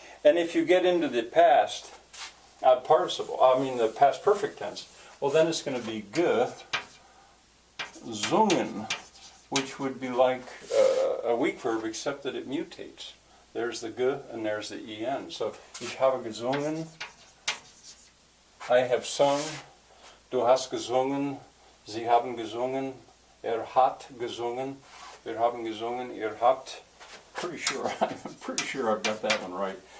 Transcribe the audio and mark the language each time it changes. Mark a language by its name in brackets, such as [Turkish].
[English] And if you get into the past participle, I mean the past perfect tense, well then it's going to be gesungen, which would be like a weak verb except that it mutates. There's the ge and there's the en. [German] So, ich habe gesungen, [English] I have sung, [German] du hast gesungen, sie haben gesungen, hat gesungen, wir haben gesungen, ihr habt. [English] I'm pretty sure I've got that one right.